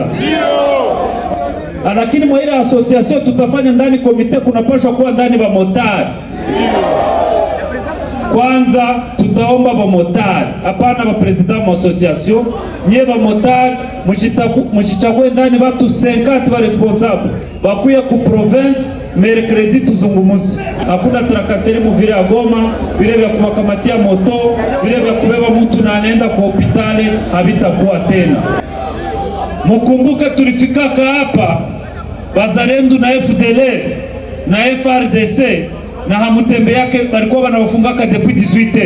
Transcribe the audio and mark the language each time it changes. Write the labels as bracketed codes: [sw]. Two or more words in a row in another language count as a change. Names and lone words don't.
[sw] Lakini mwa ile association tutafanya ndani komite kunapaswa kuwa ndani ba motari. Kwanza tutaomba ba motari, hapana ba president wa association, nye ba motari mshichague ndani watu 50 ba responsable. Bakuya ku province mercredi tuzungumuzi. Hakuna trakaseri mu vile ya Goma, vile vya kumakamatia moto, vile vya kubeba mtu na anaenda kwa hospitali habitakuwa tena. Mukumbuke tulifikaka hapa Bazalendo na FDLR na FRDC na hamutembe yake balikuwa wanawafungaka depuis 18h.